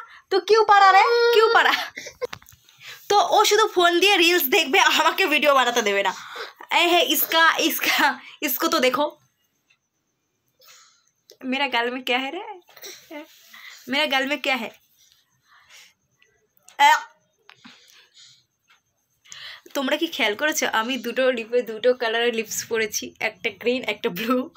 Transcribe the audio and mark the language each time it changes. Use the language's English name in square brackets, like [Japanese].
[Hindi] तो क्यों पढ़ा रे, क्यों पढ़ा? [Bangla] तो ও শুধু ফোন দিয়ে রিলস দেখবে, আমাকে ভিডিও বানাতে দেবে না। [Hindi] है इसको तो देखो। मेरा गाल में क्या है रे, मेरा गाल में क्या है? [Bangla] তোমরা কি খেয়াল করেছো আমি দুটো লিপে দুটো কালারের লিপস পরেছি, একটা গ্রিন একটা ব্লু।